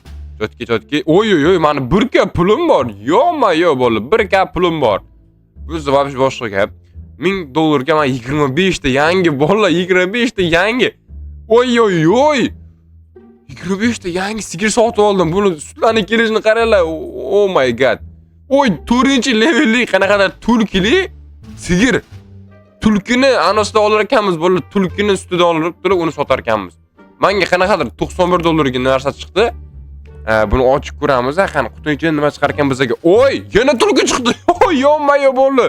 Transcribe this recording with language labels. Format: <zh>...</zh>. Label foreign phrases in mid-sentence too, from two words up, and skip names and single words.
<uz>Chotki. Oy, meni 1k pulim bor. Yo'q bolalar, 1k pulim bor. Bizda вообще boshqa gap. 1000 dollarga men 25 ta yangi bolalar, 25 ta yangi. Oy. 25 ta yangi sigir sotib oldim. Buni sutlarni kelishini qaranglar.</uz> <en>Oh my god.</en> <uz>Oy, 4-levellik qanaqadir tulkili sigir. Tulkini anosida olar ekanmiz, bolalar tulkini sutidan olib turib uni sotar ekanmiz. Menga qanaqadir 91 dollarga narsa chiqdi. Buni ochib ko'ramiz. Qani qutining ichidan nima chiqar ekan bizga? Oy, yana tulki chiqdi. Oy, yo'q bolalar.</uz>